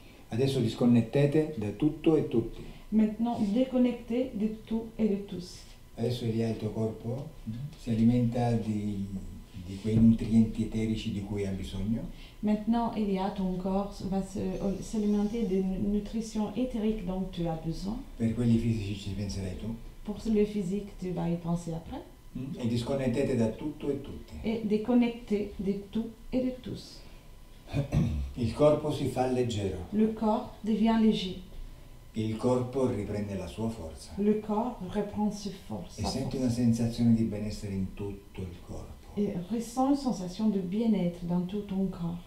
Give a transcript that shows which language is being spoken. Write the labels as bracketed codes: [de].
[it] Adesso disconnettete da tutto e tutti. [fr] Maintenant, déconnecté de tout et de tous. [it] Adesso Elia, il tuo corpo si alimenta di quei nutrienti eterici di cui ha bisogno. [fr] Maintenant, Elia, ton corps va s'alimenter de nutrition éthérique dont tu as besoin. [it] Per quelli fisici ci penserai tu. [fr] Pour le physique, tu vas y penser après. [it] E disconnettete da tutto e tutti. [fr] Et déconnecté de tout et de tous. [it] Il corpo si fa leggero. [fr] Le corps devient léger. [it] Il corpo riprende la sua forza. [fr] Le corps reprend ses forces. [it] E senti una sensazione di benessere in tutto il corpo. [fr] Et ressens une sensation de bien-être dans tout ton corps.